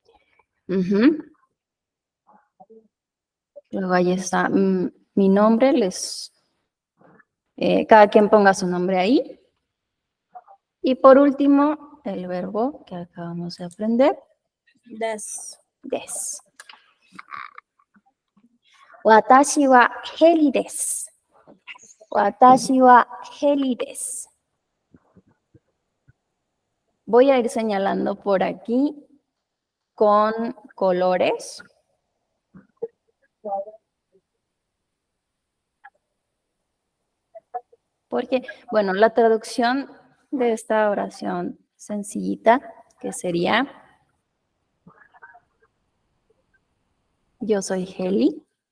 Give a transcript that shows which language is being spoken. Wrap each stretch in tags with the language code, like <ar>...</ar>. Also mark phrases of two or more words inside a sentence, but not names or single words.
<es>Luego ahí está mi nombre, cada quien ponga su nombre ahí. Y por último, el verbo que acabamos de aprender.</es> <ja>Des. 私は heri です. 私は heri です.</ja> <es>Voy a ir señalando por aquí con colores. Porque, bueno, la traducción de esta oración sencillita, que sería yo soy Heli.</es>